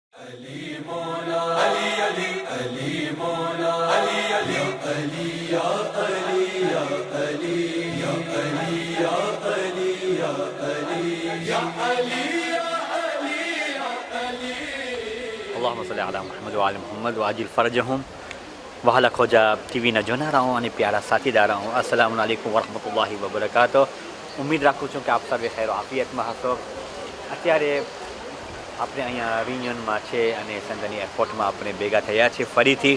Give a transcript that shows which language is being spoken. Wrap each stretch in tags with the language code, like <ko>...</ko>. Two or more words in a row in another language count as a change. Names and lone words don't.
<ar>علي مولا، علي علي علي مولا، علي علي علي يا علي يا علي يا علي يا علي يا علي يا علي يا علي يا علي. اللهم صل على محمد وآل محمد وعجل فرجهم</ar> <gu>વહાલા ખોજા ટીવીના જોનારાઓ અને પ્યારા સાથીદારાઓ</gu> <ar>السلام عليكم ورحمة الله وبركاته.</ar> <gu>ઉમ્મીદ રાખું છું કે આપ સર્વે ખૈર આફિયતમાં હશો. અત્યારે આપણે અહીંયા રિયુનિયનમાં છે અને સંઘની એરપોર્ટમાં આપણે ભેગા થયા છીએ ફરીથી.</gu>